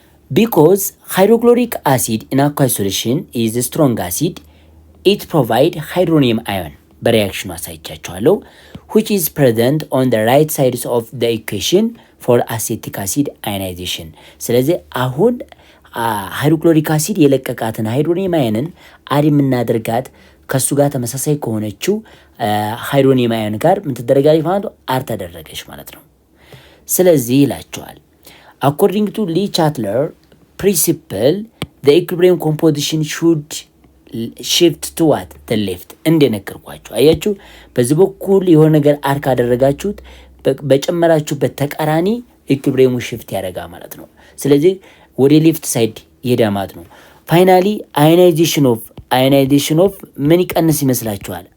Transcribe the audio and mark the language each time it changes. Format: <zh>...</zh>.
<am>Because hydrochloric acid in aqueous solution is a strong acid, it provides hydronium ion በሪያክሽኑ አሳይቻችኋለሁ which is present on the right sides of the equation for acetic acid ionization። ስለዚህ አሁን ሃይድሮክሎሪክ አሲድ የለቀቃትን ሃይድሮኒየም አዮንን አድ የምናደርጋት ከሱ ጋር ተመሳሳይ ከሆነችው ሃይድሮኒየም አዮን ጋር ምን ተደረጋለች ማለት ነው አድ ተደረገች ማለት ነው። ስለዚህ ይላችኋል</am> <en>According to Lee Chatler principle, the equilibrium composition should shift to what?</en> <am>the left እንደነገርኳችሁ አያችሁ። በዚህ በኩል የሆነ ነገር አርክ አደረጋችሁት በጨመራችሁበት ተቃራኒ ኢኩሊብሪየሙ ሽፍት ያደርጋል ማለት ነው። ስለዚህ ወደ ሌፍት ሳይድ ይሄዳል ማለት ነው። ፋይናሊ አዮናይዜሽን ኦፍ ምን ይቀንስ ይመስላችኋል?</am>